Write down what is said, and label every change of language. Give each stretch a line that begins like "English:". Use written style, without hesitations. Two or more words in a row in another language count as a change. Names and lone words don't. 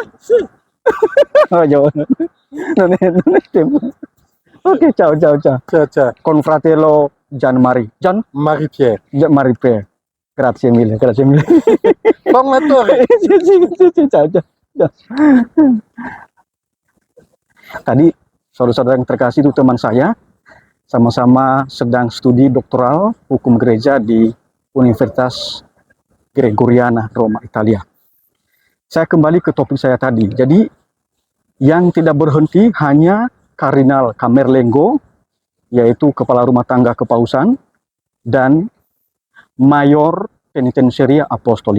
Italian: sì. Oh, jauh. Non è tempo. Ok, ciao, ciao, ciao. Ciao, ciao. Con fratello Gianmari. Marie-Pierre. Gianmari P. Grazie mille, grazie mille. Parlatore. Sì, sì, sì, ciao, ciao, ciao.
Indonesian: Tadi saudara-saudara yang terkasih itu teman saya, sama-sama sedang studi doktoral hukum gereja di Universitas Gregoriana Roma, Italia. Saya kembali ke topik saya tadi. Jadi yang tidak berhenti hanya Kardinal Camerlengo, yaitu kepala rumah tangga kepausan, dan Mayor Penitensiaria Apostolik.